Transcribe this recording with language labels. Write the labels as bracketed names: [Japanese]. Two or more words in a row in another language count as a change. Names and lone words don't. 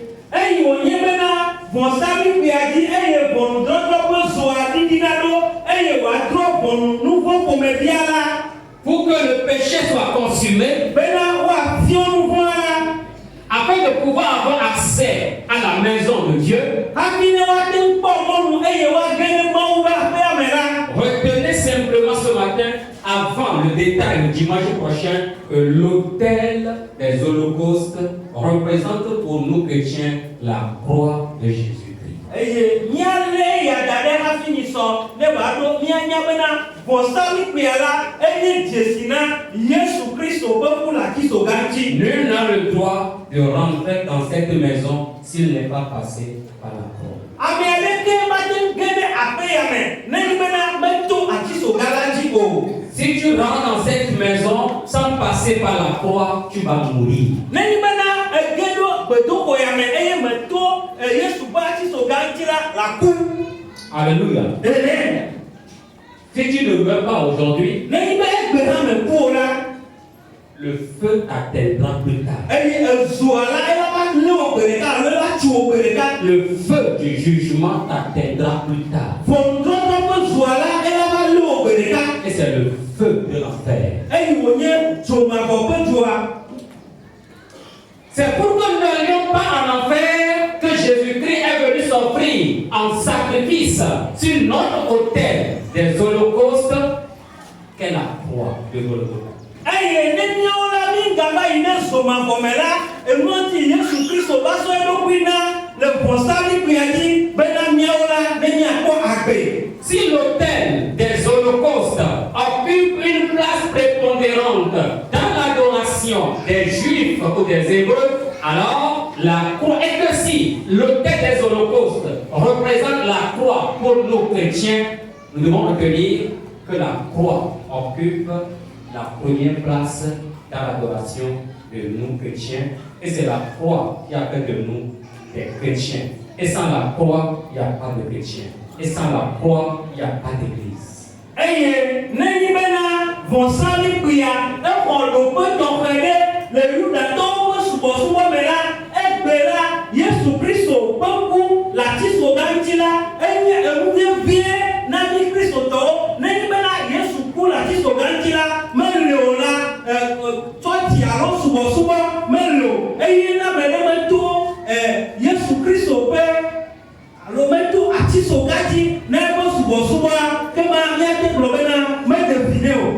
[Ewe] Eye wònye bena vɔsamikpuia dzi eye ʋɔnudrɔ̃trɔ ƒe zoa ɖiɖina ɖo eye wòadrɔ̃ ʋɔnu nu vɔ̃ ƒomevia la [French] pour que le péché soit consumé, [Ewe] bena woafiɔ nu vɔ̃ la [French] afin de pouvoir avoir accès à la maison de Dieu. [Ewe] hafi ne woate ŋu kpɔ mɔnu eye woage ɖe Mawu ƒe aƒea me la. [French] Retenez simplement ce matin, avant le détail le dimanche prochain, que l'autel des holocaustes représente pour nous chrétiens la croix de Jésus-Christ. [Ewe] Eye míalé ya da ɖe hafi mi sɔ ne wòaɖo míanya bena vɔsamikpuia la enye dzesi na Yesu Kristo ƒe ku le atisoga ŋuti. [French] Nul n'a le droit de rentrer dans cette maison s'il n'est pas passé par la croix. [Ewe] Ame aɖeke mate ŋu ge ɖe aƒe ya me ne nyi bena meto atisoga la dzi o. [French] Si tu rentres dans cette maison sans passer par la croix, tu vas mourir. [Ewe] Ne nyi bena ege ɖo gbedoxɔ ya me eye meto Yesu ƒe atisoga ŋuti la ku. [French] Alléluia. Amen. Si tu ne meurs pas aujourd'hui, [Ewe] Ne nyi be egbe hã me ku o la. [French] le feu t'atteindra plus tard. [Ewe] Eye ezoa la ela va lé wo gbe ɖeka alo ela tsi wo gbe ɖeka. [French] Le feu du jugement t'atteindra plus tard. [Ewe] Ʋɔnudrɔ̃trɔ ƒe zoa la ela va lé wo gbe ɖeka. [French] Et c'est le feu de l'enfer. [Ewe] Eye wònye dzomavɔ ƒe dzoa. [French] C'est pourquoi nous n'allions pas en enfer que Jésus-Christ est venu s'offrir en sacrifice sur notre autel des holocaustes qu'est la croix de Golgotha. [Ewe] Eye ne míawo la mi gava yi ne zomavɔ me la enuati Yesu Kristo va sɔ eɖokui na le vɔsamikpuia dzi bena míawo la ne míakpɔ agbe. [French] Si l'autel des holocaustes occupe une place prépondérante dans l'adoration des Juifs ou des Hébreux, alors la croix, et que si l'autel des holocaustes représente la croix pour nous chrétiens, nous devons retenir que la croix occupe la première place dans l'adoration de nous chrétiens, et c'est la croix qui a fait de nous des chrétiens. Et sans la croix, il n'y a pas de chrétiens. Et sans la croix, il n'y a pas d'église. [Ewe] Eye ne nyi bena vɔsamikpuia exɔ ɖoƒe tɔxɛ ɖe le Yudatɔwo ƒe subɔsubɔ me la egbe la Yesu Kristo ƒe ku le atisoga ŋuti la enye enu vevie na mi kristotɔwo ne nyi bena Yesu ku le atisoga ŋuti la meli o la tsɔtsi alo subɔsubɔ meli o eye na me ɖe meto Yesu Kristo ƒe alo meto atisoga dzi na eƒe subɔsubɔa kema míate gblɔ bena meɖe vi ne o.